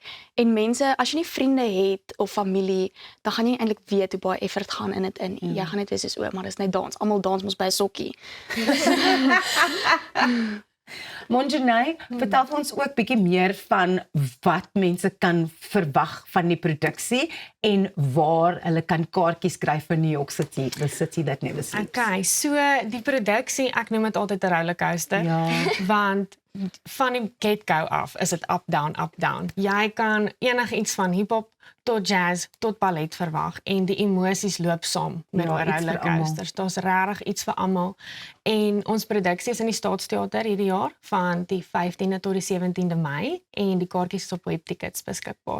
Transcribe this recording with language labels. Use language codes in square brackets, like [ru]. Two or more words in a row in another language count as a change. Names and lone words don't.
[af] En mense, as jy nie vriende het of familie, dan gaan jy nie eintlik weet hoe baie effort gaan in dit in. Jy gaan net wees soos maar dis net dans. Almal dans mos by 'n sokkie. Monjanay, vertel vir ons ook bietjie meer van wat mense kan verwag van die produksie en waar hulle kan kaartjies kry vir New York City, the city that never sleeps. Okay, so die produksie, ek noem dit altyd 'n rollercoaster, want van die get-go af is dit [en] up, down. [af] Jy kan enigiets van hip-hop tot jazz tot ballet verwag en die emosies loop saam met daai rollercoasters. Daar's regtig iets vir almal. En ons produksie is in die Staatsteater hierdie jaar van die 15de tot die 17de Mei en die kaartjies is op webtickets beskikbaar.